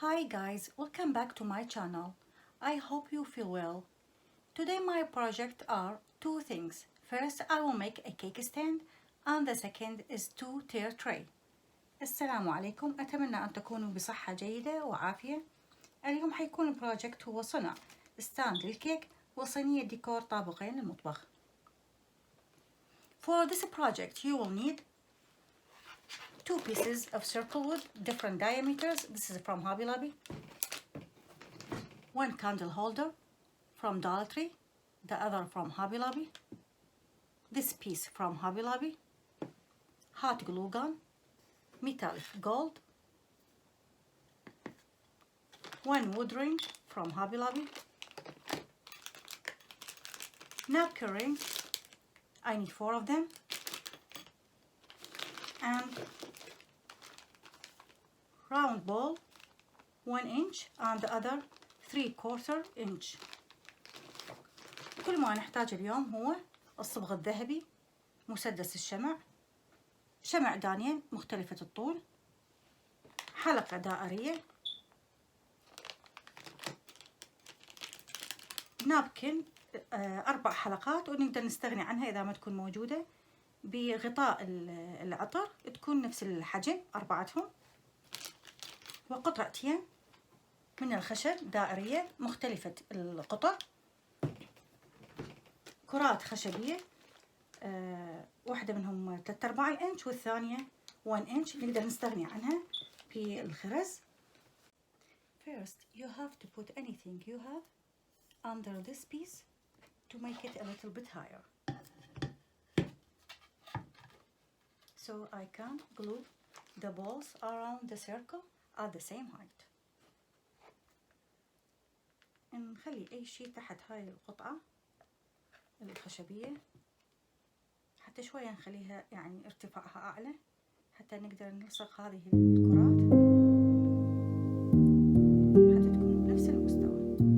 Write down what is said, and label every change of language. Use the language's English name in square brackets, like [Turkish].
[English] guys, welcome back to my channel. I hope you feel well. Today my project are two things. First, I will make a cake stand and the second is 2-tier tray. [Arabic] السلام عليكم، أتمنى أن تكونوا بصحة جيدة وعافية. اليوم حيكون البروجكت هو صنع ستاند للكيك وصينية ديكور طابقين للمطبخ. [English] For this project you will need 2 pieces of circle wood, different diameters. This is from Hobby Lobby. 1 candle holder from Dollar Tree, the other from Hobby Lobby. This piece from Hobby Lobby. Hot glue gun, metallic gold. 1 wood ring from Hobby Lobby. Napkin rings, I need 4 of them. And round ball 1 inch and the other 3/4 inch. [Arabic] كل ما نحتاج اليوم هو الصبغ الذهبي، مسدس الشمع، شمع دانين مختلفة الطول، حلقة دائرية، نابكن 4 حلقات ونقدر نستغني عنها إذا ما تكون موجودة، بغطاء العطر تكون نفس الحجم 4، وقطعتين من الخشب دائرية مختلفة القطع، كرات خشبية، واحدة منهم 3/4 إنش والثانية 1 إنش نقدر نستغني عنها في الخرز. [English] First you have to put anything you have under this piece to make it a little bit higher. So I can glue the balls around the circle at the same height. [Arabic] نخلي أي شيء تحت هاي القطعة الخشبية، حتى شوية نخليها يعني ارتفاعها أعلى حتى نقدر نلصق هذه الكرات حتى تكون بنفس المستوى.